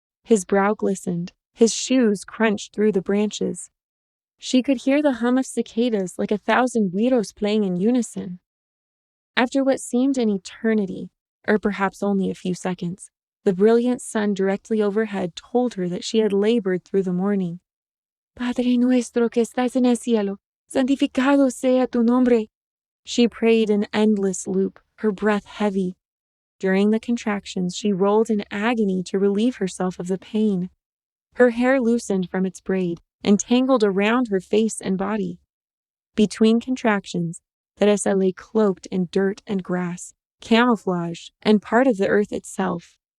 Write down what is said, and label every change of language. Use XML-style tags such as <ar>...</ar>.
<en>His brow glistened, his shoes crunched through the branches. She could hear the hum of cicadas like 1,000 güiros playing in unison. After what seemed an eternity, or perhaps only a few seconds, the brilliant sun directly overhead told her that she had labored through the morning.</en> <es>"Padre nuestro que estás en el cielo, santificado sea tu nombre."</es> <en>She prayed in endless loop, her breath heavy. During the contractions, she rolled in agony to relieve herself of the pain. Her hair loosened from its braid and tangled around her face and body. Between contractions, Teresa lay cloaked in dirt and grass, camouflaged and part of the earth itself.</en>